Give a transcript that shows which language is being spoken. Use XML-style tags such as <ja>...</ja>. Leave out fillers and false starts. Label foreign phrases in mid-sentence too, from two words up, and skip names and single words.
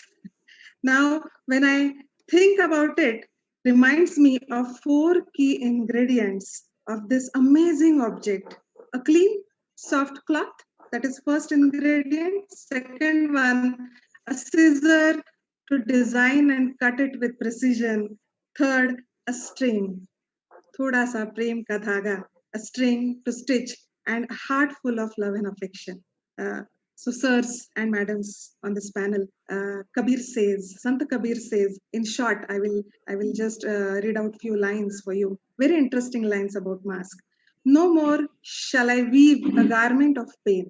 <en>Now, when I think about it, reminds me of 4 key ingredients of this amazing object. A clean, soft cloth, that is first ingredient. Second one, a scissor to design and cut it with precision. Third, a string.</en> <hi>थोड़ा सा प्रेम का धागा,</hi> <en>a string to stitch, and a heart full of love and affection. So, sirs and madams on this panel, Sant Kabir says, in short, I will just read out few lines for you. Very interesting lines about mask. No more shall I weave a garment of pain.</en>